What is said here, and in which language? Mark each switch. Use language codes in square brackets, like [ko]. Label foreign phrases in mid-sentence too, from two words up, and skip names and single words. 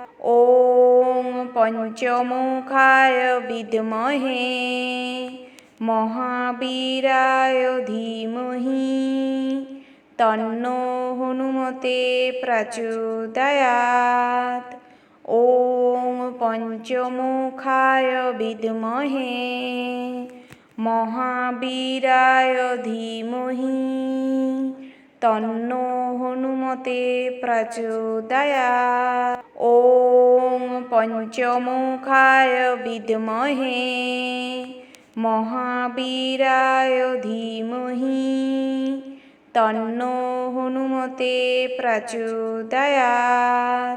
[sa] ওং পঞ্চমুখায় বিদ্মহে মহাবীরায় ধীমহি তন্নো হনুমতে প্রচোদয়াৎ। ওং পঞ্চমুখায় বিদ্মহে মহাবীরায় ধীমহি तन्नो हनुमते प्रचोदयात्। ॐ पंचमुखाय विद्महे महावीराय धीमहि तन्नो हनुमते प्रचोदयात्।